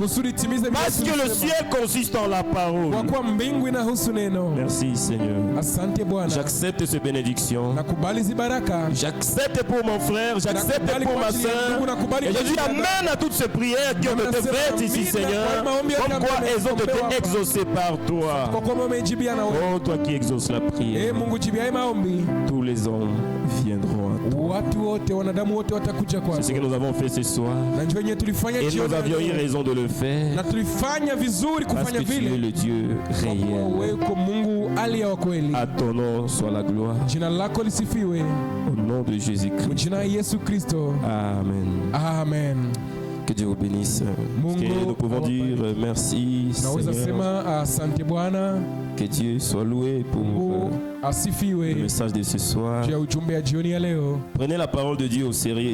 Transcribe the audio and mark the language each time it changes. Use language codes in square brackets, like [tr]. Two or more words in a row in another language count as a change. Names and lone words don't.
[sw] kusudi timize vile [fr] Parce que le [sw] tulisema. [fr] ciel consiste en la parole. [sw] Kwa kuwa mbingu inahusu neno. [fr] Merci, Seigneur. [sw] Asante Bwana, [fr] J'accepte ces bénédictions. [sw] nakubali hizi baraka. [fr] J'accepte pour mon frère, j'accepte [sw] Nakubali [fr] pour [sw] kwa [fr] ma [sw] ajili ya [fr] soeur. [sw] ndugu, nakubali [fr] Et [sw] kwa [fr] je dis [sw] ajili ya dada. [fr] Amen à toutes ces prières qui ont été faites ici, Seigneur. Comme quoi elles ont été exaucées par toi. [sw] Kwa kuwa umejibia na wewe. [fr] Oh, toi qui exauces la prière. [sw] Mungu jibia hii maombi. [fr] Tous les hommes viendront à toi. [sw] Watu wote, wanadamu wote watakuja kwako. [fr] C'est ce que nous avons fait ce soir. [sw] Na njoo yenyewe tulifanya [fr] Et [sw] jioni [fr] nous [sw] ya [fr] avions eu [sw] leo. [fr] raison de le faire. [sw] Na tulifanya vizuri [fr] Parce [sw] kufanya [fr] que tu es [sw] vile. [fr] le Dieu [sw] Kwa kuwa [fr] réel. [sw] wewe uko Mungu aliye wa kweli. [fr] À ton nom soit la gloire. [sw] Jina lako lisifiwe. [fr] Au nom de Jésus-Christ. [sw] Jina la Yesu Kristo. [fr] Amen. [sw] Amen. [fr] Que Dieu vous bénisse. Que nous pouvons dire merci Seigneur. Que Dieu soit loué pour le message de ce soir. Prenez la parole de Dieu au sérieux.